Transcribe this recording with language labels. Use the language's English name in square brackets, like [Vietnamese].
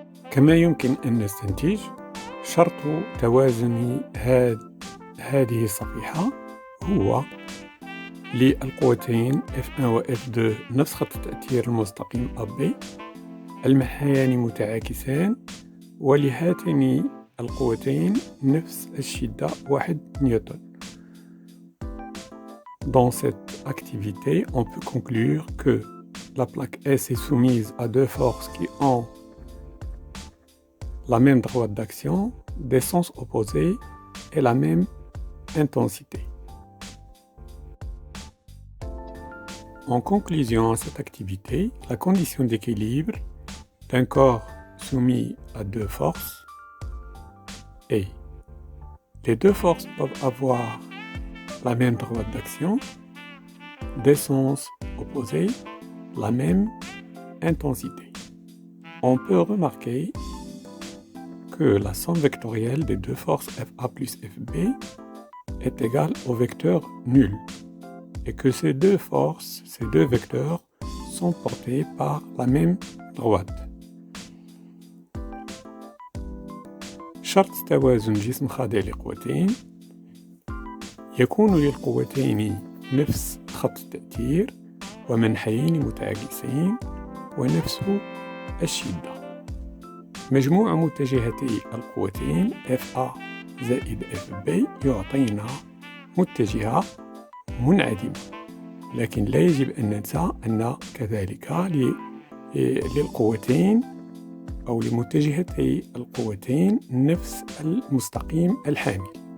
[Arabic] كما يمكن أن نستنتج شرط توازن هذه الصفيحة هو للقوتين F1 و F2 نفس خط التأثير المستقيم AB، المنحيان متعاكسان، ولهاتين القوتين نفس الشدة 1 نيوتن. [French] Dans cette activité, on peut conclure que la plaque S est soumise à deux forces qui ont la même droite d'action, des sens opposés et la même intensité. En conclusion à cette activité, la condition d'équilibre d'un corps soumis à deux forces est: les deux forces peuvent avoir la même droite d'action, des sens opposés, la même intensité. On peut remarquer que la somme vectorielle des deux forces FA plus FB est égale au vecteur nul, et que ces deux forces, ces deux vecteurs, sont portés par la même droite. [Arabic] شرط توازن جسم خاضع لقوتين: يكون للقوتين نفس خط التأثير ومنحيين متعاكسين ونفس الشدة. مجموع متجهتي القوتين FA زائد FB يعطينا متجهة منعدمة، لكن لا يجب أن ننسى أن كذلك للقوتين أو لمتجهتي القوتين نفس المستقيم الحامل.